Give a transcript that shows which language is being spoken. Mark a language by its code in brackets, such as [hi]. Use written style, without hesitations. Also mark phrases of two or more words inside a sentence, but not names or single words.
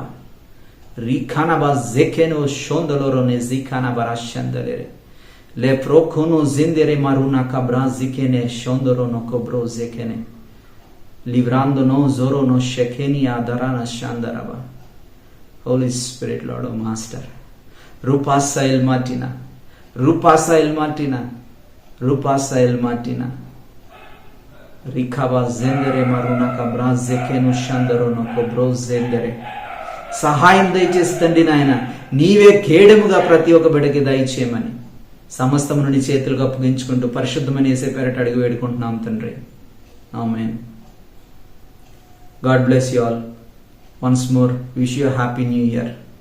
[en] రీఖానాబా జెకెనో షోందలోరోనే జీఖానాబా రాష్యందలేరే లే ప్రోఖోనో జిందెరే మారునా కబ్రా జికెనే షోందరోనో కొబ్రో జెకెనే లివ్రాందోనో జోరోనో షెకెని ఆదరానా షాందరబా. Holy Spirit Lord O Master, Rupasa el Martina, Rupasa el Martina, Rupasa el Martina, Rikaba zendere maruna kabra zekenu shandarono kobro zendere. [te] సహాయం దయచేసి తండ్రి నాయన, నీవే కేడముగా ప్రతి ఒక్క బిడ్డకి దయచేయమని సమస్తమును నీ చేతులకు అప్పగించుకుంటూ పరిశుద్ధమైన యేసు పేరిట అడిగి వేడుకుంటున్నాం తండ్రి. ఆమేన్. [en] God bless you all. Once more, wish you a happy new year.